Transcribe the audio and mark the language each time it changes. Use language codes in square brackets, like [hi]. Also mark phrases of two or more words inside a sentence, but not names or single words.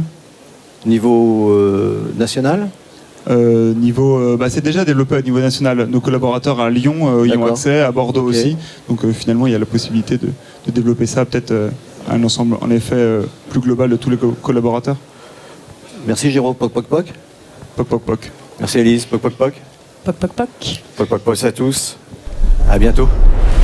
[fr] Niveau national? C'est déjà développé à niveau national. Nos collaborateurs à Lyon y ont accès, à Bordeaux aussi. Donc finalement, il y a la possibilité de développer ça peut-être à un ensemble, en effet, plus global de tous les collaborateurs. Merci, Géraud. Poc, poc, poc. Poc, poc, poc. Merci, Élise. Poc, poc, poc. Poc, poc, poc. Poc, poc, poc à tous. À bientôt.